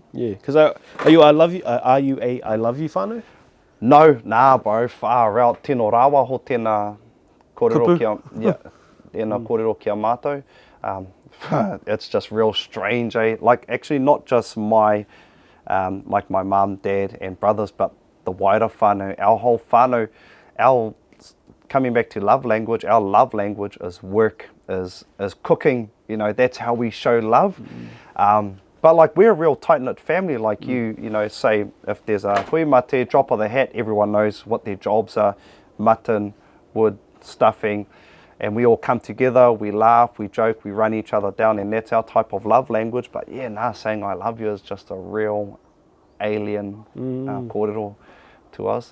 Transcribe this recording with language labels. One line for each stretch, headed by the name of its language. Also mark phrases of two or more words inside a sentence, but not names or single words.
English: Yeah, because are you a I love you whānau? No, nah, bro, far out.
Māori: Tino rawa ho tēnā kōrero kia, tēnā kōrero kia mātou.
English: It's just real strange, eh? Like, actually not just my, like my mum, dad and brothers, but the wider whānau, our whole whānau, coming back to love language, our love language is work, is cooking, you know, that's how we show love. But like, we're a real tight-knit family, like you know, say if there's a
Māori: hui mate,
English: drop of the hat, everyone knows what their jobs are, mutton, wood, stuffing, and we all come together, we laugh, we joke, we run each other down, and that's our type of love language. But yeah, nah, saying I love you is just a real alien kōrero to us.